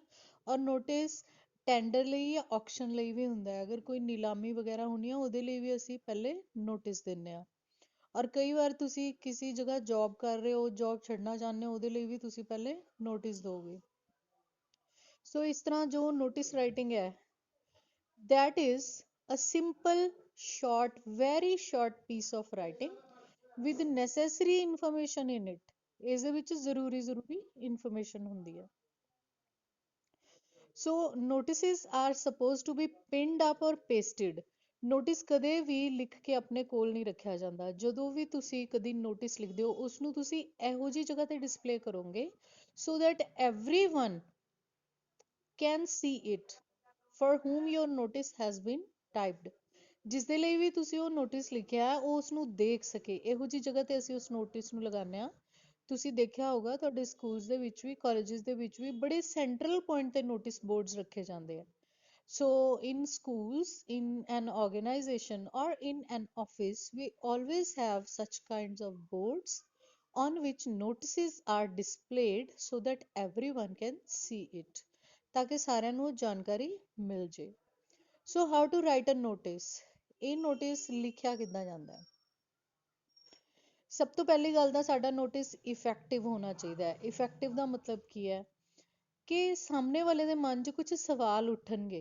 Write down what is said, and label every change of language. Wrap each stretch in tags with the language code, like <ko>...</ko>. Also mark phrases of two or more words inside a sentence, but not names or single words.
<pa>ਔਰ ਨੋਟਿਸ ਟੈਂਡਰ ਲਈ ਜਾਂ ਆਕਸ਼ਨ ਲਈ ਵੀ ਹੁੰਦਾ ਹੈ। ਅਗਰ ਕੋਈ ਨੀਲਾਮੀ ਵਗੈਰਾ ਹੋਣੀ ਆ ਉਹਦੇ ਲਈ ਵੀ ਅਸੀਂ ਪਹਿਲੇ ਨੋਟਿਸ ਦਿੰਦੇ ਹਾਂ। ਔਰ ਕਈ ਵਾਰ ਤੁਸੀਂ ਕਿਸੇ ਜਗ੍ਹਾ ਜੌਬ ਕਰ ਰਹੇ ਹੋ, ਜੌਬ ਛੱਡਣਾ ਚਾਹੁੰਦੇ ਹੋ, ਉਹਦੇ ਲਈ ਵੀ ਤੁਸੀਂ ਪਹਿਲੇ ਨੋਟਿਸ ਦੋਗੇ। ਸੋ ਇਸ ਤਰ੍ਹਾਂ ਜੋ</pa> <en>notice writing</en> <pa>ਹੈ,</pa> <en>that is a simple, short, very short piece of writing with necessary information in it।</en> <pa>ਇਸ ਦੇ ਵਿੱਚ ਜ਼ਰੂਰੀ information ਹੁੰਦੀ ਹੈ।</pa> <en>So notices are supposed to be pinned up or pasted।</en> <pa>ਨੋਟਿਸ ਕਦੇ ਵੀ ਲਿਖ ਕੇ ਆਪਣੇ ਕੋਲ ਨਹੀਂ ਰੱਖਿਆ ਜਾਂਦਾ। ਜਦੋਂ ਵੀ ਤੁਸੀਂ ਕਦੀ ਨੋਟਿਸ ਲਿਖਦੇ ਹੋ ਉਸਨੂੰ ਤੁਸੀਂ ਇਹੋ ਜਿਹੀ ਜਗ੍ਹਾ ਤੇ ਡਿਸਪਲੇ ਕਰੋਗੇ</pa> <en>so that everyone can see it for whom your notice has been typed।</en> <pa>ਜਿਸ ਦੇ ਲਈ ਵੀ ਤੁਸੀਂ ਉਹ ਨੋਟਿਸ ਲਿਖਿਆ ਉਹ ਉਸਨੂੰ ਦੇਖ ਸਕੇ, ਇਹੋ ਜਿਹੀ ਜਗ੍ਹਾ ਤੇ ਅਸੀਂ ਉਸ ਨੋਟਿਸ ਨੂੰ ਲਗਾਉਂਦੇ ਹਾਂ। ਤੁਸੀਂ ਦੇਖਿਆ ਹੋਗਾ ਤੁਹਾਡੇ ਸਕੂਲਸ ਦੇ ਵਿੱਚ ਵੀ, ਕਾਲਜਸ ਦੇ ਵਿੱਚ ਵੀ ਬੜੇ</pa> <en>central point</en> <pa>ਤੇ</pa> <en>notice boards</en> <pa>ਰੱਖੇ ਜਾਂਦੇ ਆ।</pa> <en>So in schools, in an organization or in an office, we always have such kinds of boards on which notices are displayed so that everyone can see it,</en> <pa>ਤਾਂ ਕਿ ਸਾਰਿਆਂ ਨੂੰ ਜਾਣਕਾਰੀ ਮਿਲ ਜੇ।</pa> <en>so how to write a notice.</en> <pa>ਇਹ ਨੋਟਿਸ ਲਿਖਿਆ ਕਿੱਦਾਂ ਜਾਂਦਾ ਹੈ? ਸਭ ਤੋਂ ਪਹਿਲੀ ਗੱਲ ਤਾਂ ਸਾਡਾ ਨੋਟਿਸ ਇਫੈਕਟਿਵ ਹੋਣਾ ਚਾਹੀਦਾ ਹੈ। ਇਫੈਕਟਿਵ ਦਾ ਮਤਲਬ ਕੀ ਹੈ ਕਿ ਸਾਹਮਣੇ ਵਾਲੇ ਦੇ ਮਨ 'ਚ ਕੁਝ ਸਵਾਲ ਉੱਠਣਗੇ।</pa>